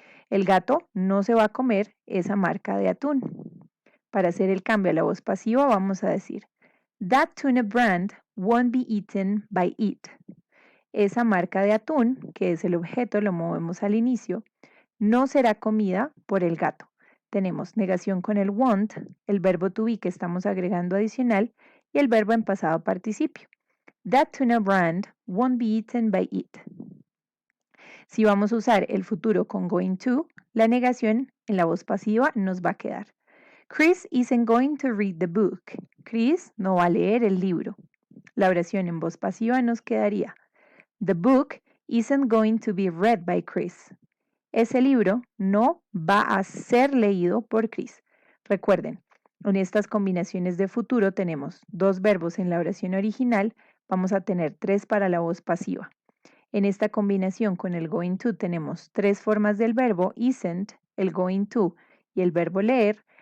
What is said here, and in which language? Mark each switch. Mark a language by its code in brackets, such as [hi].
[es] El gato no se va a comer esa marca de atún. Para hacer el cambio a la voz pasiva vamos a decir [en] that tuna brand won't be eaten by it. [es] Esa marca de atún, que es el objeto, lo movemos al inicio, no será comida por el gato. Tenemos negación con el won't, el verbo to be que estamos agregando adicional y el verbo en pasado participio. [en] That tuna brand won't be eaten by it. [es] Si vamos a usar el futuro con going to, la negación en la voz pasiva nos va a quedar. [en] Chris isn't going to read the book. [es] Chris no va a leer el libro. La oración en voz pasiva nos quedaría. [en] The book isn't going to be read by Chris. [es] Ese libro no va a ser leído por Chris. Recuerden, en estas combinaciones de futuro tenemos 2 verbos en la oración original, vamos a tener 3 para la voz pasiva. En esta combinación con el going to tenemos 3 formas del verbo isn't, el going to y el verbo leer.